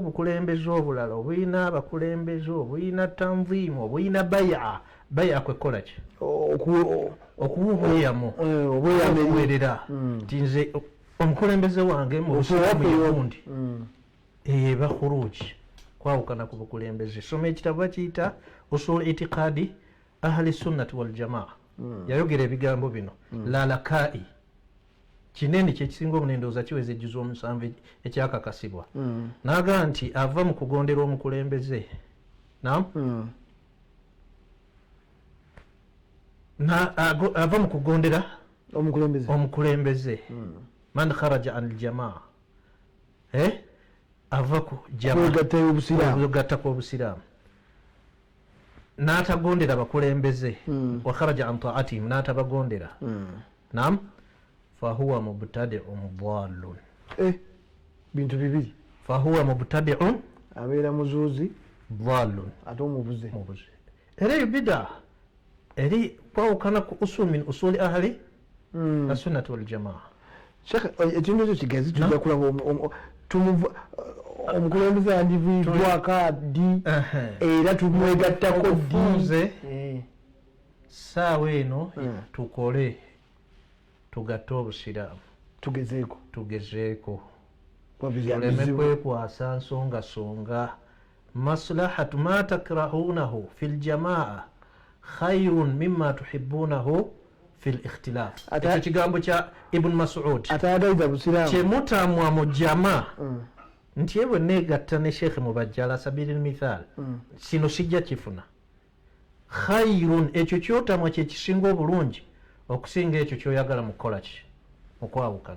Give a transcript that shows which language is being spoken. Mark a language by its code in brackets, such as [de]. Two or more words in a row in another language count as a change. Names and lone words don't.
[lg] obukulembeze obulala obuyina abakulembeze obuyina tanziimu obuyina baya kwekola ki okuwa obweyamu okuweerera nti nze omukulembeze wange mu busiraamu yegundi eba khuruji kwawukana ku bukulembeze soma ekitabo bakiyita usul itiqadi ahli sunnati wal jamaa yayogera ebigambo bino lalakai kinene kyekisinga obunendooza kiweza ejjuza omusanvu ekyakakasibwa naga nti ava mu kugondera omukulembeze ava mu kugondera omukulembeze [ar] من خرج عن الجماعة [lg] ava ku jamaa kw'obusiraamu n'atagondera abakulembeze [ar] وخرج عن طاعتهم [lg] n'atabagondera naam [ar] فهو مبتدع ضال [lg] bintu bibiri [ar] فهو مبتدع [lg] abeera muzuuzi dhalun ate omubuze era ebida eri kwawukana ku [ar] أصول من أصول أهل السنة والجماعة [lg] Sheikh ekintu ekyo kigazi tujja kulaba omukulembeze yandividdwako addi era tumwegattako ddi saawa eno tukole tugatte obusiraamu tugezeeko tuleme kwekwasa nsongasonga [ar] مصلحة ما تكرهونه في الجماعة خير مما تحبونه في الاختلاف [lg] ekyo kigambo kya ibn masud kyemutamwa mu jamaa nti ebwe negatta ne sheekhe mubajja [ar] على سبيل المثال [lg] sino sijja kifuna khayrun ekyo kyotamwa kyekisinga obulungi okusinga ekyo kyoyagala mukukola ki mukwawukana